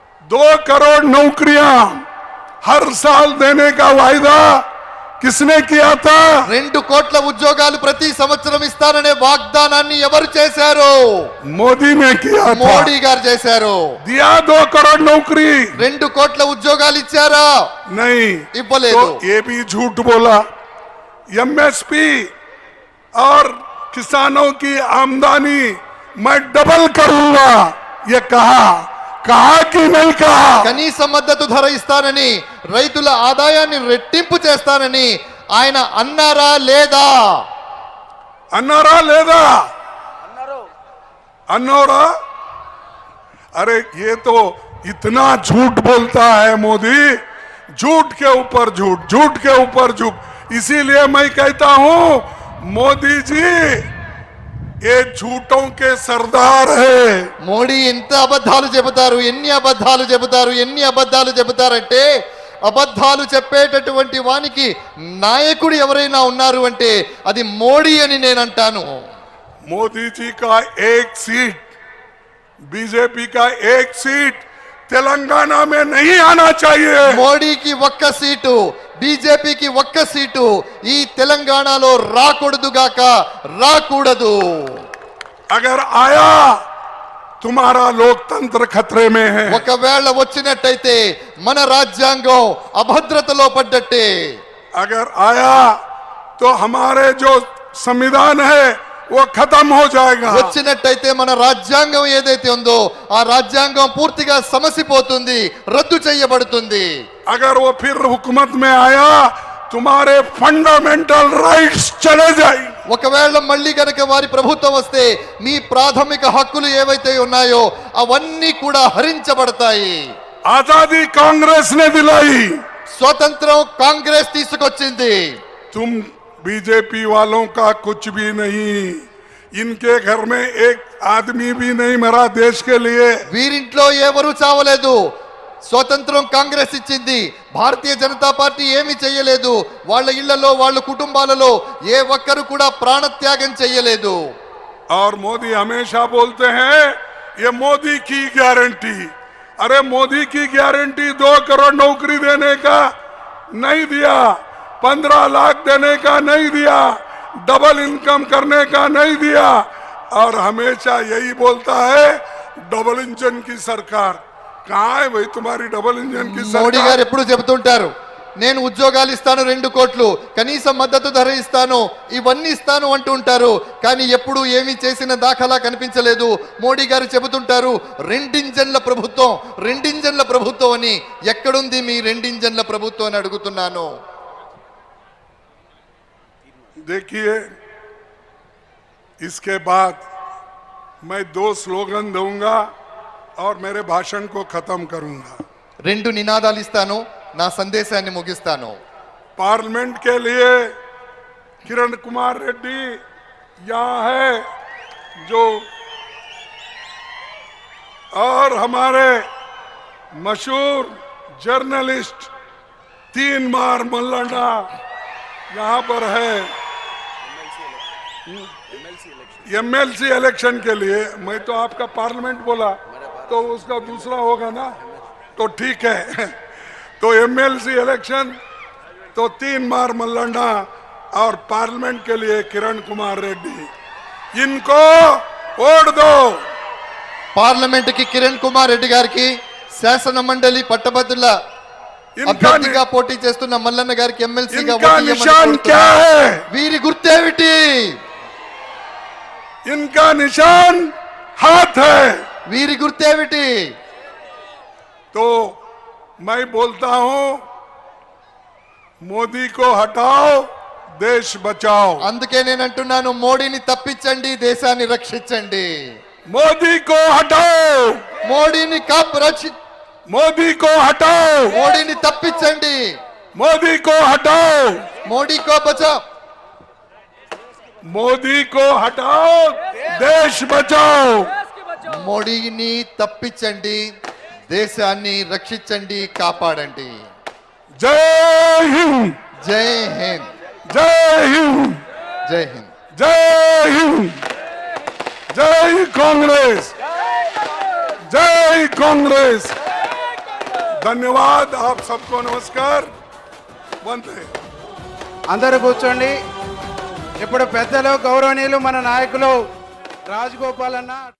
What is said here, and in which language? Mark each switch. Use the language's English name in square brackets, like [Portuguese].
[Hindi] 2 करोड़ नौकरियां हर साल देने का वायदा किसने किया था? [Telugu] 2 కోట్ల ఉద్యోగాలు ప్రతి సంవత్సరం ఇస్తాననే వాగ్దానాన్ని ఎవరు చేశారు? [Hindi] మోదీ ने किया था। [Telugu] మోడీ గారు చేశారు. [Hindi] दिया 2 करोड़ नौकरी, [Telugu] 2 కోట్ల ఉద్యోగాలు ఇచ్చారా? [Hindi] नहीं, [Telugu] ఇవ్వలేదు. [Hindi] तो ये भी झूठ बोला। एमएसपी और किसानों की आमदनी मैं डबल करूंगा, ये कहा कि नहीं कहा? [Telugu] కనీస మద్దతు ధర ఇస్తానని, రైతుల ఆదాయాన్ని రెట్టింపు చేస్తానని ఆయన అన్నారా లేదా? అన్నారా లేదా? అన్నారా? [Hindi] अरे ये तो इतना झूठ बोलता है मोदी, झूठ के ऊपर झूठ, झूठ के ऊपर झूठ। इसीलिए मैं कहता हूं मोदी जी ఏ झूठों के सरदार है। [Telugu] మోడీ ఎంత అబద్ధాలు చెబుతారు, ఎన్ని అబద్ధాలు చెబుతారు, ఎన్ని అబద్ధాలు చెబుతారంటే అబద్ధాలు చెప్పేటటువంటి వానికి నాయకుడు ఎవరైనా ఉన్నారు అంటే అది మోడీ అని నేను అంటాను. [Hindi] मोदी जी का एक सीट, बीजेपी का एक सीट तेलंगाना में नहीं आना चाहिए। [Telugu] మోడీకి ఒక్క సీటు, బీజేపీకి ఒక్క సీటు ఈ తెలంగాణలో రాకూడదుగాక, రాకూడదు. [Hindi] अगर आया तुम्हारा लोकतंत्र खतरे में है। [Telugu] ఒకవేళ వచ్చినట్టయితే మన రాజ్యాంగం అభద్రతలో పడ్డట్టే. [Hindi] अगर आया तो हमारे जो संविधान है वो खत्म हो जाएगा। [Telugu] వచ్చినట్టయితే మన రాజ్యాంగం ఏదైతే ఉందో ఆ రాజ్యాంగం పూర్తిగా సమసిపోతుంది, రద్దు చేయబడుతుంది. [Hindi] अगर वो फिर हुकूमत में आया तुम्हारे फंडामेंटल राइट्स चले जाएंगे। [Telugu] ఒకవేళ మళ్ళీ గనక వారి ప్రభుత్వం వస్తే మీ ప్రాథమిక హక్కులు ఏవైతే ఉన్నాయో అవన్నీ కూడా హరించబడతాయి. [Hindi] आजादी कांग्रेस ने दिलाई, [Telugu] స్వతంత్రం కాంగ్రెస్ తీసుకొచ్చింది. [Hindi] तुम बीजेपी वालों का कुछ भी नहीं। इनके घर में एक आदमी भी नहीं मरा देश के लिए। [Telugu] వీరింట్లో ఎవరు చావలేదు. స్వతంత్రం కాంగ్రెస్ ఇచ్చింది. భారతీయ జనతా పార్టీ ఏమీ చేయలేదు. వాళ్ళ ఇళ్లలో వాళ్ళ కుటుంబాలలో ఏ ఒక్కరు కూడా ప్రాణత్యాగం చేయలేదు. [Hindi] और मोदी हमेशा बोलते हैं ये मोदी की गारंटी। अरे मोदी की गारंटी 2 करोड़ नौकरी देने का नहीं दिया, 15 लाख देने का नहीं दिया, डबल इनकम करने का नहीं दिया, और हमेशा यही बोलता है डबल इंजन की सरकार। कहाँ है भाई तुम्हारी डबल इंजन की [Telugu] మోడీ గారు [Hindi] सरकार? [Telugu] ఎప్పుడు చెబుతుంటారు, నేను ఉద్యోగాలు ఇస్తాను, 2 కోట్లు కనీస మద్దతు ధర ఇస్తాను, ఇవన్నీ ఇస్తాను అంటూ ఉంటారు. కానీ ఎప్పుడు ఏమీ చేసిన దాఖలా కనిపించలేదు. మోడీ గారు చెబుతుంటారు రెండింజన్ల ప్రభుత్వం, రెండింజన్ల ప్రభుత్వం అని. ఎక్కడుంది మీ రెండింజన్ల ప్రభుత్వం అని అడుగుతున్నాను. [Hindi] देखिए, इसके बाद मैं 2 स्लोगन दूंगा और मेरे भाषण को खत्म करूंगा। [Telugu] 2 నినాదాలు ఇస్తాను, నా సందేశాన్ని ముగిస్తాను. [Hindi] पार्लियामेंट के लिए किरण कुमार रेड्डी यहाँ है, जो और हमारे मशहूर जर्नलिस्ट 3 बार मल्लाना यहाँ पर है। एमएलसी इलेक्शन के लिए मैं तो आपका पार्लियामेंट बोला तो उसका दूसरा होगा ना, तो ठीक है। तो एमएलसी इलेक्शन तो 3 बार मल्लाना और पार्लियामेंट के लिए किरण कुमार रेड्डी, इनको वोट दो। [Telugu] పార్లమెంట్ కి కిరణ్ కుమార్ రెడ్డి గారికి, శాసన మండలి పట్టభద్రుల [Hindi] इनका [Telugu] అభ్యర్థిగా పోటీ చేస్తున్న మల్లన్న గారికి ఎమ్మెల్సీగా [Hindi] इनका निशान क्या है? [Telugu] వీరి గుర్తేమిటి? [Hindi] इनका निशान हाथ है। [Telugu] వీరి గుర్తేమిటి? [Hindi] तो मैं बोलता हूं मोदी को हटाओ, देश बचाओ। [Telugu] అందుకే నేను అంటున్నాను, మోడీని తప్పించండి, దేశాన్ని రక్షించండి. [Hindi] मोदी को हटाओ, [Telugu] మోడీని [Hindi] मोदी को हटाओ, [Telugu] మోడీని తప్పించండి. [Hindi] मोदी को हटाओ, మోడీ కో బచావ్, मोदी को हटाओ, देश बचाओ। [Telugu] మోడీని తప్పించండి, దేశాన్ని రక్షించండి, కాపాడండి. [Hindi] जय हिंद, [Telugu] జై హింద్, [Hindi] जय हिंद, [Telugu] జై హింద్. [Hindi] जय हिंद, जय कांग्रेस, जय कांग्रेस। धन्यवाद आप सबको, नमस्कार। [Telugu] వందే అందరూ కూర్చోండి. ఇప్పుడు పెద్దలు గౌరవనీయులు మన నాయకులు రాజగోపాల్ అన్న